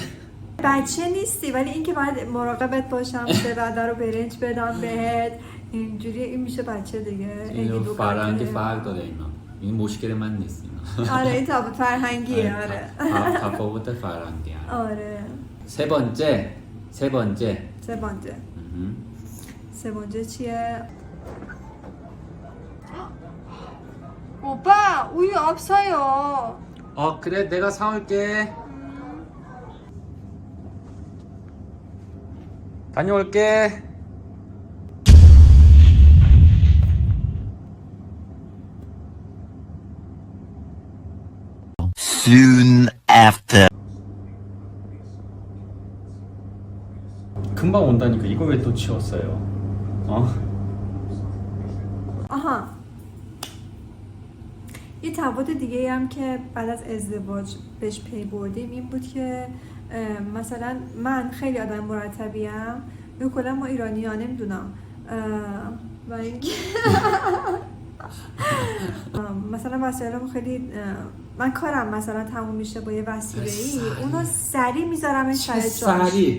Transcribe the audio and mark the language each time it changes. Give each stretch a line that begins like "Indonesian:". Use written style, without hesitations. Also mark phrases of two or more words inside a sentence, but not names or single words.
Persian: بچه نیستی ولی اینکه باید مراقبت باشم 3 وعده رو برنج بدم بهت اینجوری، این میشه بچه دیگه. اینو فرهنگی فرق داره اینا. این مشکل من نیست اینا. آره این تفاوت فرهنگیه. آره تفاوت فرهنگی. آره.
Korean: 세 번째. سه 번째 چیه؟ 오빠 우유 없어요. 그래 내가 사올게. 다녀올게.
English: Soon after.
Korean: 금방 온다니까 이거 왜 또 치웠어요?
Persian: آها یه تفاوت دیگه هم که بعد از ازدواج بهش پی بردیم این بود که مثلا من خیلی آدم مرتبیم، به کلا ما ایرانی ها نمیدونم و اینکه مثلا وسایلمو خیلی من کارم مثلا تموم میشه با یه وسیله‌ای اونو سریع میذارم سر جاش.